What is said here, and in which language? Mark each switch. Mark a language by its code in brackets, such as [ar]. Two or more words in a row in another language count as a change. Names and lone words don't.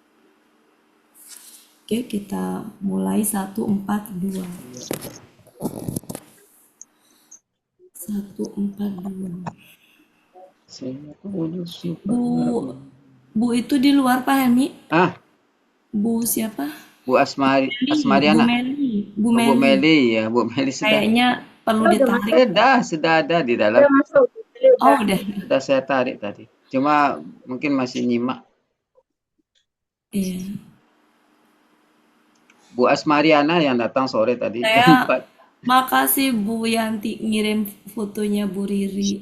[id] Oke, kita mulai 142. 142. Saya tuju suka. Bu itu di luar Pak Helmi? Ah, Bu siapa? Bu Bu Asmariana. Meli. Bu Oh, Bu Meli. Meli ya, Bu Meli sudah. Kayaknya perlu ditarik. Sudah ada di dalam. Oh, udah. Sudah saya tarik tadi. Cuma mungkin masih nyimak. Iya. Bu Asmariana yang datang sore tadi jam Saya 4. makasih Bu Yanti ngirim fotonya Bu Riri.